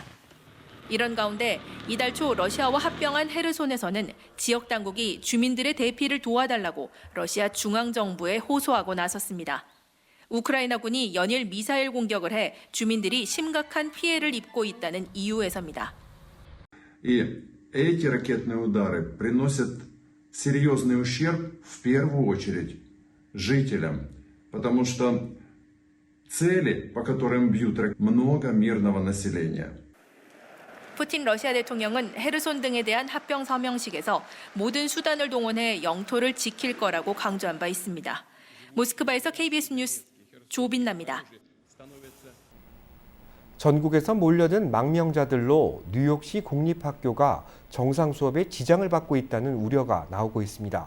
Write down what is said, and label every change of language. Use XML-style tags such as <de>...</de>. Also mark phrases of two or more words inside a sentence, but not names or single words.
<ko>이런 가운데 이달 초 러시아와 합병한 헤르손에서는 지역 당국이 주민들의 대피를 도와달라고 러시아 중앙정부에 호소하고 나섰습니다. 우크라이나군이 연일 미사일 공격을 해 주민들이 심각한 피해를 입고 있다는 이유에서입니다.</ko> <ru>Эти ракетные удары приносят серьезный ущерб в первую очередь жителям, потому что цели, по которым бьют, много мирного населения.</ru> <ko>푸틴 러시아 대통령은 헤르손 등에 대한 합병 서명식에서 모든 수단을 동원해 영토를 지킬 거라고 강조한 바 있습니다. 모스크바에서 KBS 뉴스 조빈나입니다. 전국에서 몰려든 망명자들로 뉴욕시 공립학교가 정상 수업에 지장을 받고 있다는 우려가 나오고 있습니다.</ko>